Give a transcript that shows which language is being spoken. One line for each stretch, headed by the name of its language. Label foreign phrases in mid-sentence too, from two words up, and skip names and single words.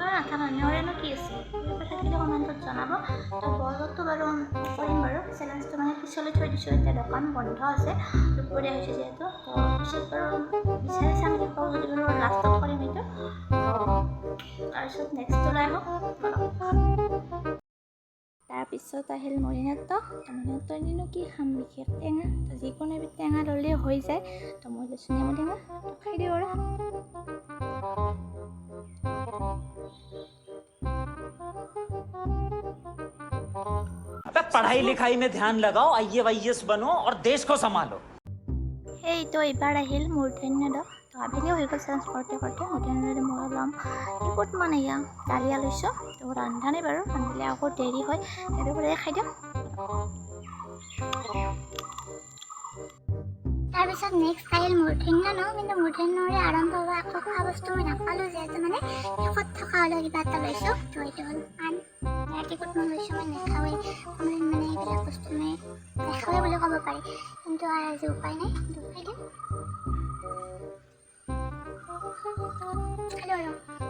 Assamese: কথা মানুহৰেনো কি আছে কিবা থাকিলে কমেণ্টত জনাব তো বৰতো বাৰু কৰিম বাৰু চেলেঞ্জটো মানে পিছলৈ থৈ দিছোঁ এতিয়া দোকান বন্ধ আছে দুপৰীয়া হৈছে যিহেতু তো পিছত বাৰু বিচাৰি চাম কি পাওঁ যদি বাৰু লাষ্টত কৰিম এইটো তাৰপিছত নেক্সটলৈ আহোঁ তাৰপিছত আহিল মৰিনাত্য মৰিনাত্য এনেনো কি খাম বিশেষ টেঙা তো যিকোনো এবিধ টেঙা ল'লেই হৈ যায় তো মই লৈছোঁ নেমু টেঙা তো খাই দিওঁ আৰু
Hindi: अबे पढ़ाई लिखाई में ध्यान लगाओ आईएएस बनो और देश को संभालो
Assamese: এই তো এইবাৰ আহিল মূৰ্ধন্য দ তো আবেলিও হৈ গ'ল চেঞ্জ কৰোঁতে মূৰ্ধন্য মই ল'ম ক'ত মানে ইয়া ডালিয়া লৈছোঁ তো ৰন্ধা নাই বাৰু ৰান্ধিলে আকৌ দেৰি হয় সেইটো কৰি খাই দিওঁ তাৰপিছত নেক্সট আহিল মূৰ্ধন্য ন কিন্তু মূৰ্ধন্যৰে আৰম্ভ হোৱা আকৌ খোৱা বস্তু মই নাপালোঁ যিহেতু মানে শেষত থকা হ'লেও কিবা এটা লৈছোঁ তো এইটো হ'ল পাণ ৰাতিপুৱা মই লৈছোঁ মই নাখাওঁৱেই কোনোদিন মানে এইবিলাক বস্তু মই নাখাওঁৱেই বুলি ক'ব পাৰি কিন্তু আজি উপায় নাই খাই দিম খালোঁ আৰু